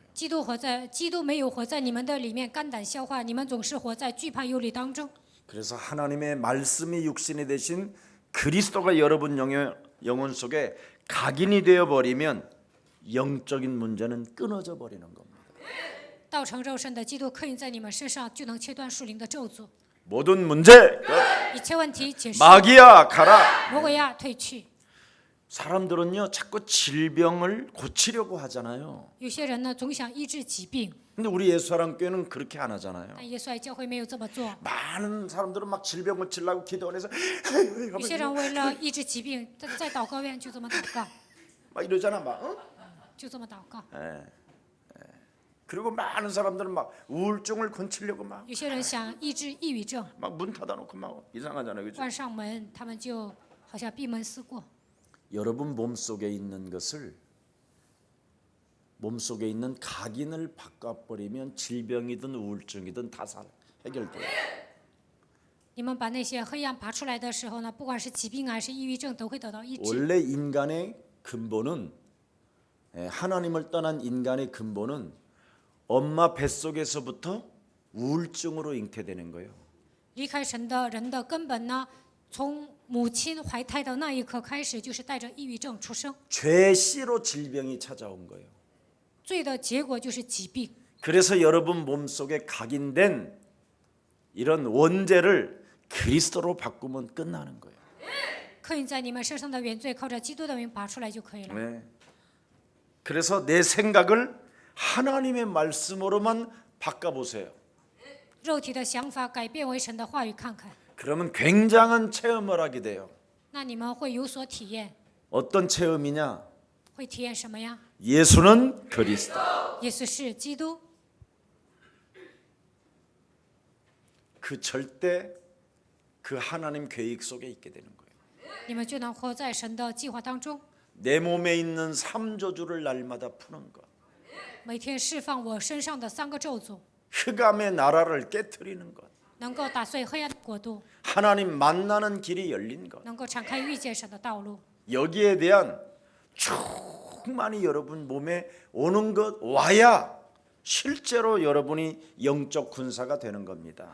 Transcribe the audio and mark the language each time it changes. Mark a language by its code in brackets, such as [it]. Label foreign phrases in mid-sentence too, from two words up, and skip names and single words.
[zh] 基督没有活在你们的里面，肝胆消化，你们总是活在惧怕忧虑当中。 [ko] 그래서 하나님의 말씀이 육신이 되신 그리스도가 여러분 영혼 속에 각인이 되어 버리면 영적인 문제는 끊어져 버리는 겁니다. [zh] 道成肉身的基督刻印在你们身上，就能切断属灵的咒诅， [ko] 모든 문제 끝. [zh] 一切问题解释。 [ko] 마귀야 가라. [zh] 魔鬼呀，退去。 [ko] 사람들은요 자꾸 질병을 고치려고 하잖아요. [zh] 有些人呢，总想医治疾病， [ko] 근데 우리 예수사랑교회는 그렇게 안 하잖아요. [zh] 但耶稣爱教会没有这么做。 [ko] 많은 사람들은 막 질병 고치려고 기도원에서 [zh] 有些人为了医治疾病，在祷告院就这么祷告， [ko] 막 이러잖아 막. 어? [zh] 就这么祷告。 [ko] 그리고 많은 사람들은 막 우울증을 고치려고 막 [zh] 有些人想医治抑郁症， [ko] 문 닫아놓고 막 이상하잖아요, 그죠? [zh] 关上门，他们就好像闭门思过。 [ko] 여러분 몸 속에 있는 것을 몸 속에 있는 각인을 바꿔버리면 질병이든 우울증이든 다 해결돼요. [zh] 你们把那些黑暗拔出来的时候呢，不管是疾病还是抑郁症，都会得到医治。 [ko] 원래 인간의 근본은 하나님을 떠난 인간의 근본은 엄마 뱃속에서부터 우울증으로 잉태되는 거예요. [zh] 离开神的人的根本呢，从母亲怀胎的那一刻开始，就是带着抑郁症出生。 [ko] 죄 씨로 질병이 찾아온 거예요. [zh] 罪的结果就是疾病。 [ko] 그래서 여러분 몸속에 각인된 이런 원죄를 그리스도로 바꾸면 끝나는 거예요. [zh] 刻印在你们身上的原罪，靠着基督的名拔出来就可以了。 [ko] 네. 그래서 내 생각을 하나님의 말씀으로만 바꿔보세요. [zh] 肉体的想法改变为神的话语看看， [ko] 그러면 굉장한 체험을 하게 돼요. [zh] 那你们会有所体验。 [ko] 어떤 체험이냐? [zh] 会体验什么呀？ [ko] 예수는 그리스도. [zh] 耶稣是基督， [ko] 그 절대 그 하나님 계획 속에 있게 되는 거예요. [zh] 你们就能活在神的计划当中， [ko] 내 몸에 있는 삼조주를 날마다 푸는 것. [zh] 每天释放我身上的3个咒诅， [ko] 흑암의 나라를 깨트리는 것. [zh] 能够打碎黑暗的国度， [ko] 하나님 만나는 길이 열린 것. [zh] 能够敞开遇见神的道路。 [ko] 여기에 대한 충만히 여러분 몸에 오는 것 와야 실제로 여러분이 영적 군사가 되는 겁니다.